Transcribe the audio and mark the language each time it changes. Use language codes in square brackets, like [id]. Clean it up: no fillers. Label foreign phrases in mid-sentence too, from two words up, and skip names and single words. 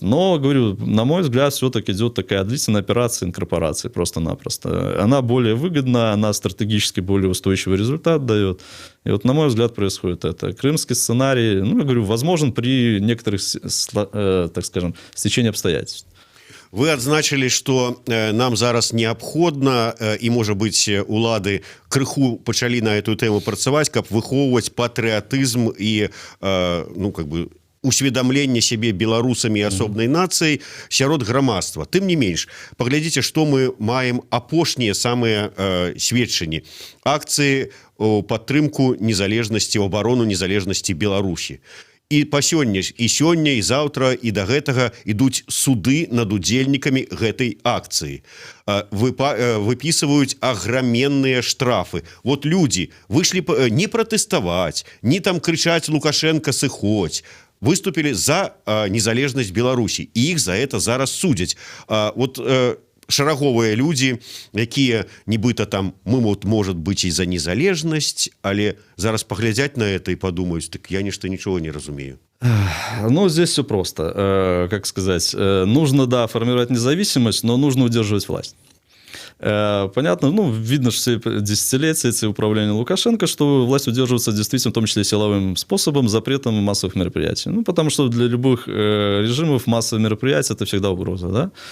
[ru] Но, говорю, на мой взгляд, все-таки идет такая длительная операция инкорпорации просто-напросто. Она более выгодна, она стратегически более устойчивый результат дает. И вот, на мой взгляд, происходит это. Крымский сценарий, ну, я говорю, возможен при некоторых, так скажем, стечении обстоятельств. [be] Вы адзначылі, што нам зараз неабходна і, можа быць, улады крыху пачалі на эту тэму працаваць, каб выхоўваць патрыятызм і, ну, [ru] как бы, [be] усведомление себе беларусамі і асобнай нацыяй сярод грамадства. Тым не менш, паглядзіце, што мы маем апошнія самыя сведчанні. Акцыі ў падтрымку незалежнасці, абарону незалежнасці Беларусі. І па сёння, і сёння, і заўтра, і да гэтага ідуць суды над удзельнікамі гэтай акцыі. Выпісваюць аграменныя штрафы. Вот людзі выйшлі не пратэставаць, не там крычаць «Лукашенко, сыходзь», выступили за незалежнасць Беларусі, і іх за это зараз судзяць. Вот шараговыя людзі, якія нібыта там мы вот, [ru] может быть, [be] і за незалежнасць, але зараз паглядзяць на это і падумаюць, так я нічого не разумею. [ru] Ну, здесь все просто. Как сказать, нужно, да, формировать независимость, но нужно удерживать власть. Понятно, ну, видно, что все десятилетия эти управления Лукашенко, что власть удерживается действительно, в том числе силовым способом, запретом массовых мероприятий. Ну, потому что для любых режимов массовые мероприятия – это всегда угроза, да?